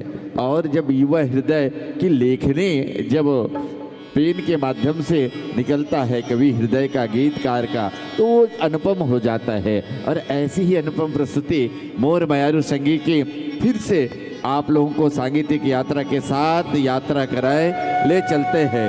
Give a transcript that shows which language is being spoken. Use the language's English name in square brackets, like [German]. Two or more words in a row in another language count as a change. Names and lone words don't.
[Hindi] और जब युवा हृदय की लेखनी जब पेन के माध्यम से निकलता है कवि हृदय का, गीतकार का, तो वो अनुपम हो जाता है। और ऐसी ही अनुपम प्रस्तुति मोर मयारू संगी की फिर से आप लोगों को सांगीतिक यात्रा के साथ यात्रा कराए ले चलते हैं।